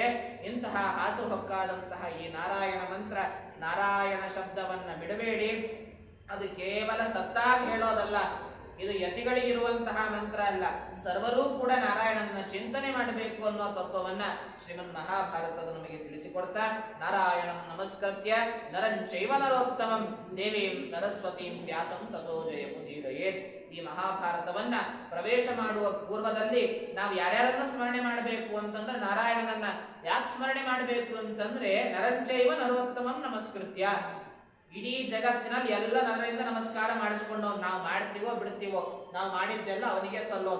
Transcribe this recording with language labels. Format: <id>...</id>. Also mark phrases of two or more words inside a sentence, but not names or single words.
<kn>ಇಂತಹ ಹಾಸುಹೊಕ್ಕಾದಂತಹ ಈ ನಾರಾಯಣ ಮಂತ್ರ, ನಾರಾಯಣ ಶಬ್ದವನ್ನ ಬಿಡಬೇಡಿ. ಅದು ಕೇವಲ ಸತ್ತಾಗಿ ಹೇಳೋದಲ್ಲ, ಇದು ಯತಿಗಳಿಗಿರುವಂತಹ ಮಂತ್ರ ಅಲ್ಲ. ಸರ್ವರೂ ಕೂಡ ನಾರಾಯಣನ ಚಿಂತನೆ ಮಾಡಬೇಕು ಅನ್ನೋ ತತ್ವವನ್ನ ಶ್ರೀಮನ್ ಮಹಾಭಾರತದ ನಮಗೆ ತಿಳಿಸಿಕೊಡ್ತಾ,</kn> <sa>ನಾರಾಯಣಂ ನಮಸ್ಕೃತ್ಯ ನರಂಚೈವ ನರೋತ್ತಮಂ ದೇವೀಂ ಸರಸ್ವತೀಂ ವ್ಯಾಸಂ ತಥೋ ಜಯಮುದೀರಯೇತ್.</sa> <kn>ಈ ಮಹಾಭಾರತವನ್ನ ಪ್ರವೇಶ ಮಾಡುವ ಪೂರ್ವದಲ್ಲಿ ನಾವು ಯಾರ್ಯಾರನ್ನ ಸ್ಮರಣೆ ಮಾಡಬೇಕು ಅಂತಂದ್ರೆ ನಾರಾಯಣನನ್ನ. ಯಾಕೆ ಸ್ಮರಣೆ ಮಾಡಬೇಕು ಅಂತಂದ್ರೆ</kn> <sa>ನರಂಚೈವ ನರೋತ್ತಮಂ ನಮಸ್ಕೃತ್ಯ.</sa> <kn>ಇಡೀ ಜಗತ್ತಿನಲ್ಲಿ ಎಲ್ಲ ನರರಿಂದ ನಮಸ್ಕಾರ ಮಾಡಿಸ್ಕೊಂಡು ನಾವು ಮಾಡ್ತೀವೋ ಬಿಡ್ತೀವೋ, ನಾವು ಮಾಡಿದ್ದೆಲ್ಲ ಅವನಿಗೆ ಸಲ್ಲೋದು.</kn>